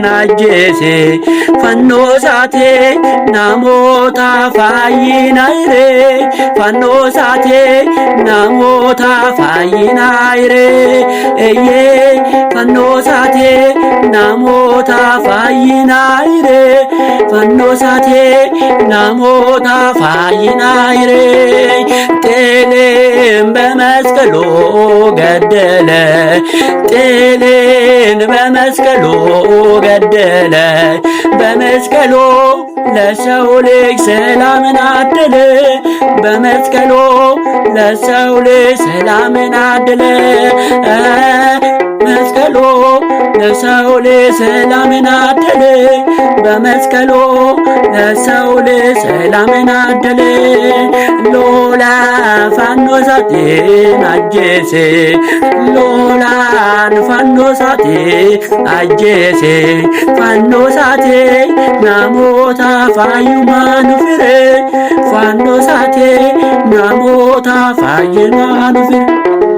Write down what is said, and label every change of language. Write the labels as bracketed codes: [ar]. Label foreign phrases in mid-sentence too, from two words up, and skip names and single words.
[om] ajjeese Fannoo isaatiin namoota fayyina hire Fannoo isaatiin namoota fayyina hire Fannoo isaatiin namoota fayyina hire Fannoo isaatiin namoota fayyina hire [am] ጤሌን በመስቀሉ ገደለ ጤሌን በመስቀሉ ገደለ በመስቀሉ ለሰው ልጅ ሰላምን አደለ በመስቀሉ ለሰው ልጅ ሰላምን አደለ መስቀሉ ለሰው ልጅ ሰላምን አደለ በመስቀሉ ለሰው ልጅ ሰላምን አደለ [om] Lolaan fannoo isaatiin ajjeese Lolaan fannoo isaatiin ajjeese Fannoo isaatiin namoota fayyummaa nu fire Fannoo isaatiin namoota fayyummaa nu fire